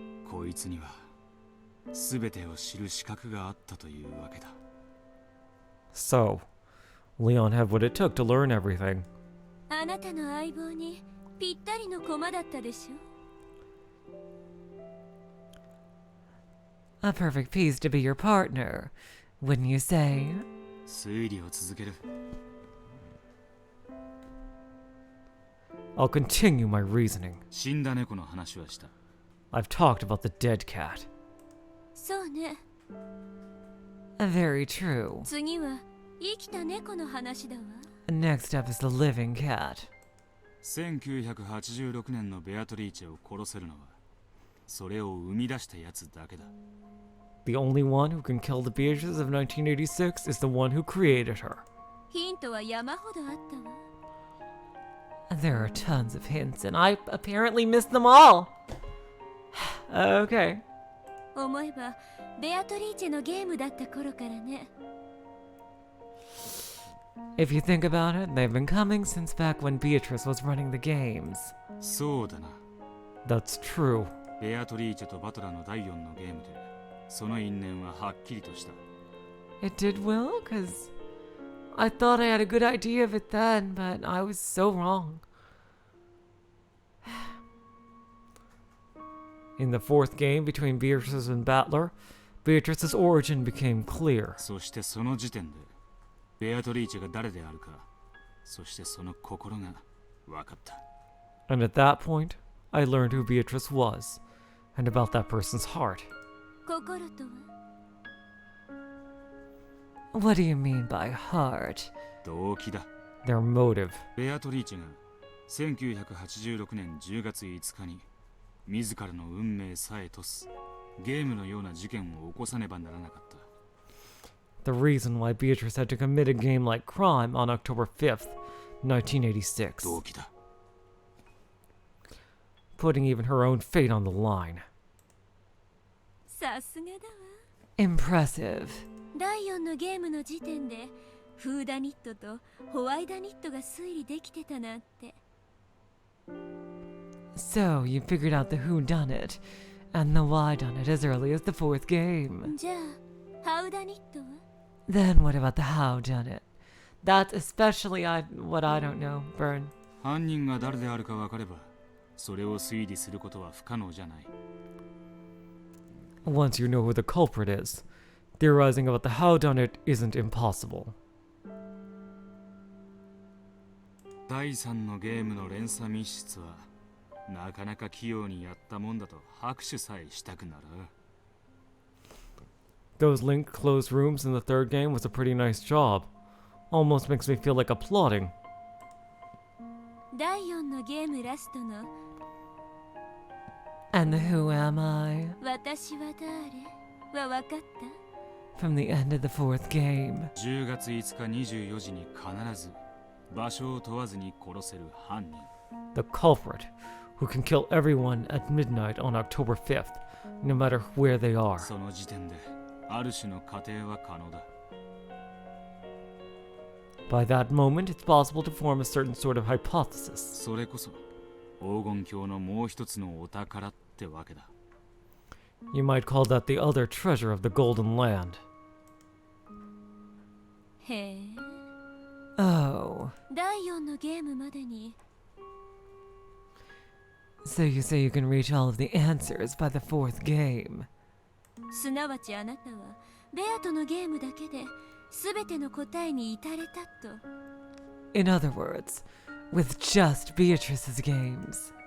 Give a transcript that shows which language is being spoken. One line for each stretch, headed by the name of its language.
Japanese: こいつには全てを知る資格があったというわけだ。
English: So, Leon had what it took to learn everything.
Japanese: あなたの相棒にぴったりの駒だったでしょ。
English: A perfect piece to be your partner, wouldn't you say?
Japanese: 推理を続ける。
English: I'll continue my reasoning.
Japanese: 死んだ猫の話はした。
English: I've talked about the dead cat.
Japanese: そうね。
English: Very true.
Japanese: 次は生きた猫の話だわ。
English: Next up is the living cat.
Japanese: 1986年のベアトリーチェを殺せるのは、それを生み出したやつだけだ。
English: The only one who can kill the Beatrice of 1986 is the one who created her.
Japanese: ヒントは山ほどあったわ。
English: There are tons of hints, and I apparently missed them all. Okay.
Japanese: 思えばベアトリーチェのゲームだった頃からね。
English: If you think about it, they've been coming since back when Beatrice was running the games.
Japanese: そうだな。
English: That's true.
Japanese: ベアトリーチェとバトラの第4のゲームで、その因縁ははっきりとした。
English: It did well, because I thought I had a good idea of it then, but I was so wrong. In the fourth game between Beatrice and Battler, Beatrice's origin became clear.
Japanese: そしてその時点で、ベアトリーチェが誰であるか、そしてその心が分かった。
English: And at that point, I learned who Beatrice was, and about that person's heart.
Japanese: 心とは
English: What do you mean by heart?
Japanese: 動機だ。
English: Their motive.
Japanese: ベアトリーチェが1986年10月5日に自らの運命さえ賭すゲームのような事件を起こさねばならなかった。
English: The reason why Beatrice had to commit a game-like crime on October 5th, 1986.
Japanese: 動機だ。
English: Putting even her own fate on the line.
Japanese: さすがだわ。
English: Impressive.
Japanese: 第4のゲームの時点でフーダニットとホワイダニットが推理できてたなんて。
English: So, you figured out the whodunit and the whydunit as early as the fourth game.
Japanese: じゃあハウダニットは
English: Then what about the howdunit? That's especially what I don't know, Burn.
Japanese: 犯人が誰であるか分かれば、それを推理することは不可能じゃない。
English: Once you know who the culprit is, theorizing about the howdunit isn't impossible.
Japanese: 第3のゲームの連鎖密室はなかなか器用にやったもんだと拍手さえしたくなる。
English: Those linked closed rooms in the third game was a pretty nice job. Almost makes me feel like applauding.
Japanese: 第4のゲームラストの
English: And the who am I?
Japanese: 私は誰は分かった
English: From the end of the fourth game.
Japanese: 10月5日24時に必ず場所を問わずに殺せる犯人。
English: The culprit, who can kill everyone at midnight on October 5th, no matter where they are.
Japanese: その時点である種の仮定は可能だ。
English: By that moment, it's possible to form a certain sort of hypothesis.
Japanese: それこそ黄金鏡のもう一つのお宝ってわけだ。
English: You might call that the other treasure of the Golden Land.
Japanese: へえ
English: Oh.
Japanese: 第4のゲームまでに
English: So you say you can reach all of the answers by the 4th game.
Japanese: すなわちあなたはベアとのゲームだけで全ての答えに至れたと。
English: In other words, with just Beatrice's games.